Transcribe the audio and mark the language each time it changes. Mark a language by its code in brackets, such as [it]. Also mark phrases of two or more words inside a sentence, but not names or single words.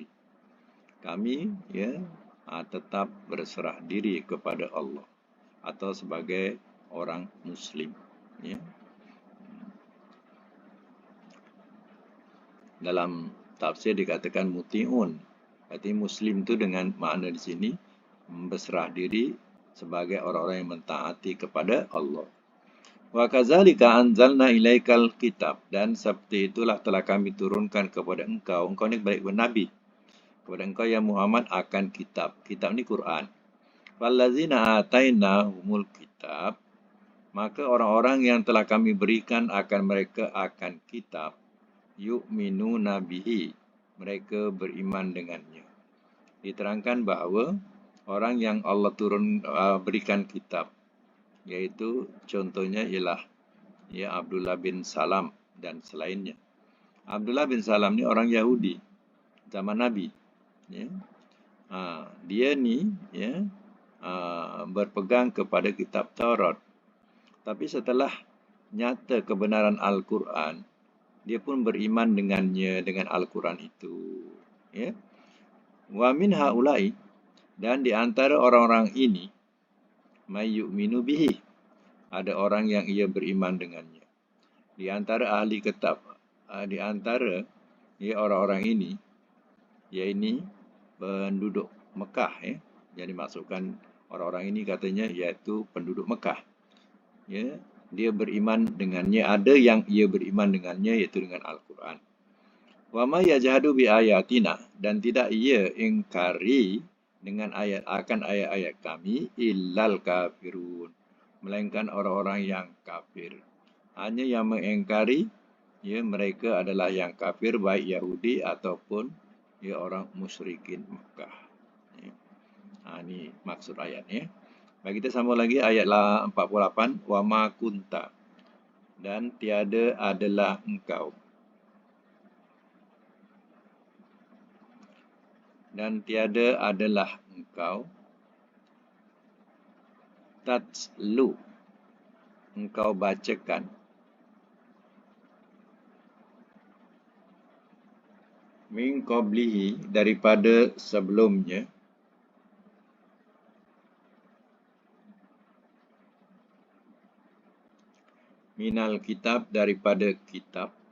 [ms] Kami tetap berserah diri kepada Allah atau sebagai orang Muslim. Ya. Dalam tafsir dikatakan muti'un. Arti Muslim itu dengan makna di sini berserah diri sebagai orang-orang yang mentaati kepada Allah. [ar] وكذلك أنزلنا إليك الكتاب, [ms] dan seperti itulah telah kami turunkan kepada engkau ni balik kepada Nabi, kepada engkau ya Muhammad akan kitab. Kitab ni Quran. [ar] والذين آتيناهم الكتاب, [ms] maka orang-orang yang telah kami berikan akan mereka akan kitab, [ar] يؤمنون به, [ms] mereka beriman dengannya. Diterangkan bahawa orang yang Allah berikan kitab, iaitu contohnya ialah Abdullah bin Salam dan selainnya. Abdullah bin Salam ni orang Yahudi zaman Nabi. Dia ni berpegang kepada kitab Taurat. Tapi setelah nyata kebenaran Al-Quran, dia pun beriman dengannya, dengan Al-Quran itu. [ar] ومن هؤلاء, [ms] dan di antara orang-orang ini, [ar] من يؤمن به, [ms] ada orang yang ia beriman dengannya. Di antara ahli kitab, di antara orang-orang ini, iaitu penduduk Mekah. Jadi maksudkan orang-orang ini katanya iaitu penduduk Mekah. Dia beriman dengannya, ada yang ia beriman dengannya iaitu dengan Al-Quran. [ar] وما يجحد بآياتنا, [ms] dan tidak ia ingkari dengan ayat-ayat kami [ar] إلا الكافرون, [ms] melainkan orang-orang yang kafir. Hanya yang mengingkari mereka adalah yang kafir, baik Yahudi ataupun orang musyrikin Mekah. Ini maksud ayatnya. Bagi kita sambung lagi ayat 48, [ar] وما كنت, [ms] dan tiada adalah engkau. Dan tiada adalah engkau tatslu, engkau bacakan, [ar] من قبله, [ms] daripada sebelumnya, [ar] من الكتاب, [ms] daripada kitab,